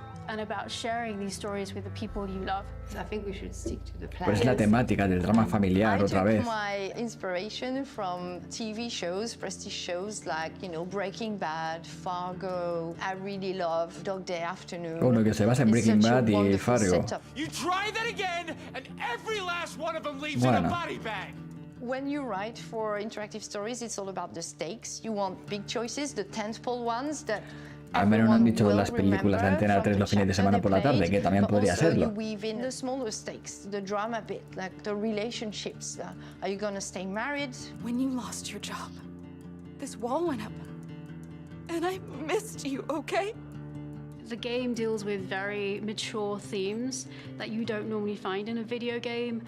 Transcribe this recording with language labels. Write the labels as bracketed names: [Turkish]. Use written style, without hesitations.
[English] And about sharing these stories with the people you love. I think we should stick to the plan. [Spanish] Pues es la temática del drama familiar otra vez. [English] My inspiration from TV shows, prestige shows like, Breaking Bad, Fargo. I really love Dog Day Afternoon. [Spanish] Uno que se basa en Breaking Bad y Fargo. [English] You try that again, and every last one of them leaves in a body bag. When you write for interactive stories, it's all about the stakes. You want big choices, the tentpole ones that [Spanish] Al menos no han dicho las películas de Antena 3 los fines de semana por la tarde, que también podría serlo. [English] Weave in the smaller stakes, the drama bit, like the relationships. Are you gonna stay married? When you lost your job, this wall went up, and I missed you, okay? The game deals with very mature themes that you don't normally find in a video game.